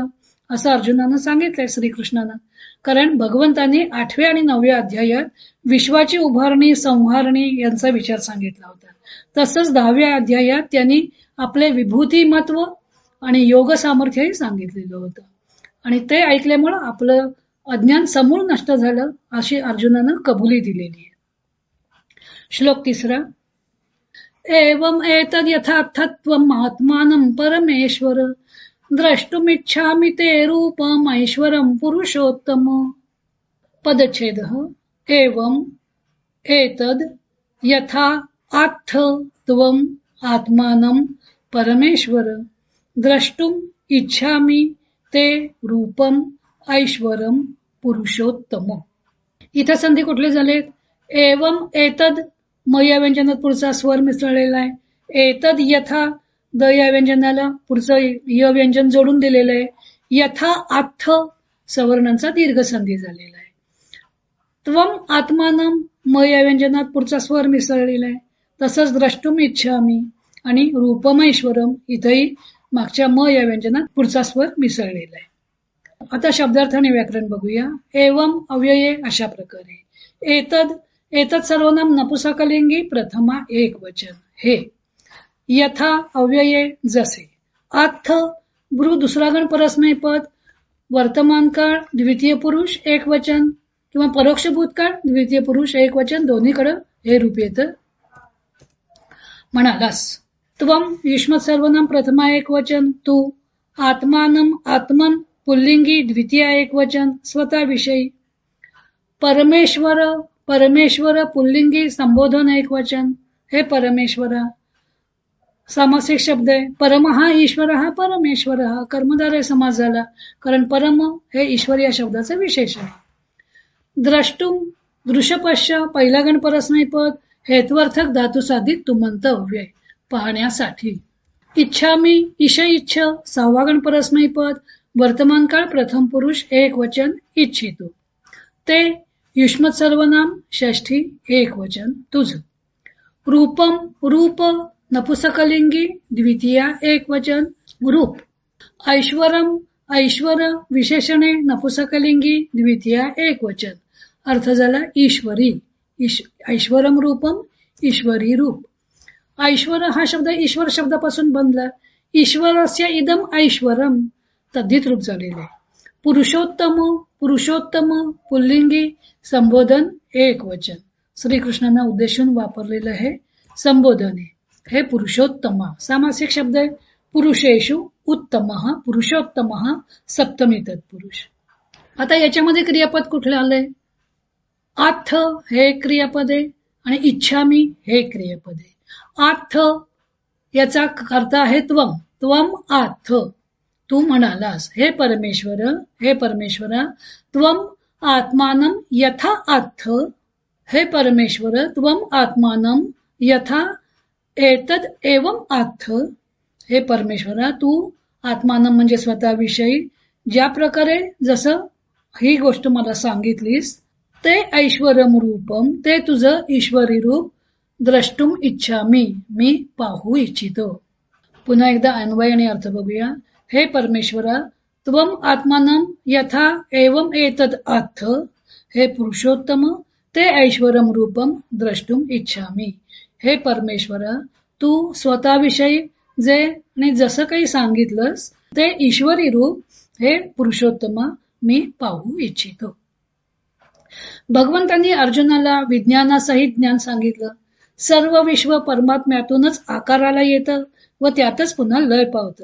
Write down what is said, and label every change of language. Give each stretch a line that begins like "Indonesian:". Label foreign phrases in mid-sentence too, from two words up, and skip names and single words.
Marathi: असं अर्जुनानं सांगितलंय श्रीकृष्णानं. कारण भगवंतांनी 8व्या आणि 9व्या अध्यायात विश्वाची उभारणी संहारणी यांचा विचार सांगितला होता. तसंच 10व्या अध्यायात त्यांनी आपले विभूतिमत्व आणि योग सामर्थ्यही सांगितलेलं होतं. आणि ते ऐकल्यामुळं आपलं अज्ञान समूळ नष्ट झालं अशी अर्जुनानं कबुली दिलेली आहे. श्लोक 3.
Sanskrit: एवं एतद् यथार्थत्वम् आत्मानं परमेश्वर द्रष्टुमिच्छामि ते रूपम् ऐश्वरं पुरुषोत्तम. पदच्छेदः एवं एतद् यथा आत्थत्वम् आत्मानं परमेश्वर द्रष्टुम इच्छामि ते रूपम ऐश्वरम पुरुषोत्तम.
Marathi: इथं संधी कुठले झालेत?
Sanskrit: एवं एतद
Marathi: म या व्यंजनात पुढचा स्वर मिसळलेला आहे.
Sanskrit: एतद यथा
Marathi: द या व्यंजनाला पुढचं य व्यंजन जोडून दिलेलं आहे.
Sanskrit: यथा आत्थ
Marathi: सवर्णांचा दीर्घ संधी झालेला आहे.
Sanskrit: त्वम आत्मानम
Marathi: म या व्यंजनात पुढचा स्वर मिसळलेला आहे. तसंच
Sanskrit: द्रष्टुम इच्छामि
Marathi: आणि रूपमैश्वरम इथंही मागच्या म या व्यंजनात पुढचा स्वर मिसळलेला आहे. आता शब्दार्थ आणि व्याकरण बघूया. एवं अव्यये अशा प्रकारे. एतद एतद सर्वनाम नपुसकलिंगी प्रथमा एक वचन हे. यथा अव्यये जसे. आत्थ ब्रू दुसरा गण परस्मय पद. वर्तमान काळ द्वितीय पुरुष एक वचन किंवा परोक्ष भूतकाळ द्वितीय पुरुष एक वचन दोन्हीकडे हे रूप येतं. म्हणालास. त्वम युष्मत सर्वनाम प्रथमा एक वचन तू. आत्मानम आत्मन पुल्लिंगी द्वितीय एक वचन स्वतःविषयी. परमेश्वर परमेश्वर पुल्लिंगी संबोधन एक वचन हे परमेश्वरा. सामासिक शब्द आहे. परमहा ईश्वर हा परमेश्वर हा कर्मधारय समास झाला कारण परम हे ईश्वर या शब्दाचं विशेष आहे. द्रष्टुम दृश्यपश्य पहिला गण परस्मय पद हेत्वर्थक धातू साधित तुमंत अव्यय पाहण्यासाठी. इच्छामी ईश इच्छ 6वा गण परस्मय पद वर्तमान काळ प्रथम पुरुष एक वचन इच्छितो. ते युष्मत सर्वनाम षष्ठी एकवचन तुझ. रूपम रूप नपुसकलिंगी द्वितीया एकवचन रूप. ऐश्वरम ऐश्वर विशेषणे नपुसकलिंगी द्वितीया एकवचन. अर्थ झाला ईश्वरी.
Sanskrit: ऐश्वरम रूपम
Marathi: ईश्वरी रूप. ऐश्वर हा शब्द ईश्वर शब्दापासून बनला.
Sanskrit: ईश्वरस्य इदम ऐश्वरम
Marathi: तद्धित रूप झालेले. पुरुषोत्तम पुरुषोत्तम पुल्लिंगी संबोधन एकवचन. श्रीकृष्णांना उद्देशून वापरलेलं हे संबोधन आहे. हे पुरुषोत्तम सामासिक शब्द आहे.
Sanskrit: पुरुषेषु उत्तम पुरुषोत्तम
Marathi: सप्तमी तत्पुरुष. आता याच्यामध्ये क्रियापद कुठले आलंय? आथ हे क्रियापद आहे आणि इच्छामी हे क्रियापद आहे. आथ याचा कर्ता आहे त्वम.
Sanskrit: त्वम आथ
Marathi: तू म्हणालास.
Sanskrit: हे परमेश्वरा त्वम आत्मानं यथा आथ. हे परमेश्वर त्वम आत्मानं यथा एतद एवं आथ.
Marathi: हे परमेश्वरा तू आत्मानं म्हणजे स्वतःविषयी ज्या प्रकारे जसं ही गोष्ट मला सांगितलीस
Sanskrit: ते ऐश्वरम रूपम
Marathi: ते तुझं ईश्वरी रूप
Sanskrit: द्रष्टुम इच्छामी
Marathi: मी पाहू इच्छितो. पुन्हा एकदा अन्वय आणि अर्थ बघूया.
Sanskrit: हे परमेश्वरा त्वम आत्मानं यथा एवं एतद आथ. हे पुरुषोत्तम ते ऐश्वरम रूपम द्रष्टुम इच्छामी.
Marathi: हे परमेश्वरा तू स्वतःविषयी जे आणि जसं काही सांगितलंस ते ईश्वरी रूप हे पुरुषोत्तम मी पाहू इच्छितो. भगवंतांनी अर्जुनाला विज्ञानासहित ज्ञान सांगितलं. सर्व विश्व परमात्म्यातूनच आकाराला येतं व त्यातच पुन्हा लय पावतं.